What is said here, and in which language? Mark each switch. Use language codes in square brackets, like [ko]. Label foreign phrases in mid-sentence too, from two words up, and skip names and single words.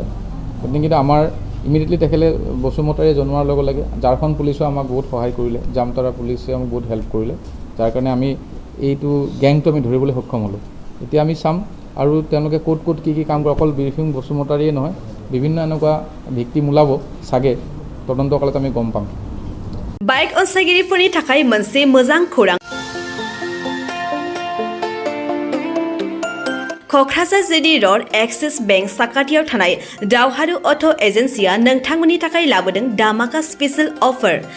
[as] গতিকে আমাৰ ইমিডিয়েটলি তেখেতে বসুমতাৰীয়ে জনোৱাৰ লগে লগে ঝাৰখণ্ড পুলিচেও আমাক বহুত সহায় কৰিলে, জামতাৰা পুলিচে আমাক বহুত হেল্প কৰিলে, যাৰ কাৰণে আমি এইটো গেংটো আমি ধৰিবলৈ সক্ষম হ'লোঁ। এতিয়া আমি চাম আৰু তেওঁলোকে ক'ত কি কাম কৰে, অকল ব্ৰিফিং বসুমতাৰীয়ে নহয়, বিভিন্ন এনেকুৱা ভিক্টিম ওলাব চাগে, তদন্তকালত আমি গম পাম। [brx] बाइक अनसायगिरिफोरनि थाखाय मोनसे मोजां खौरां। क'क्राझार जिडी र'ड एक्सिस बेंक साखाथियाव थानाय दावहारु अट' एजेन्सिया नोंथांमोननि थाखाय लाबोदों दामाका स्पेशल अफार।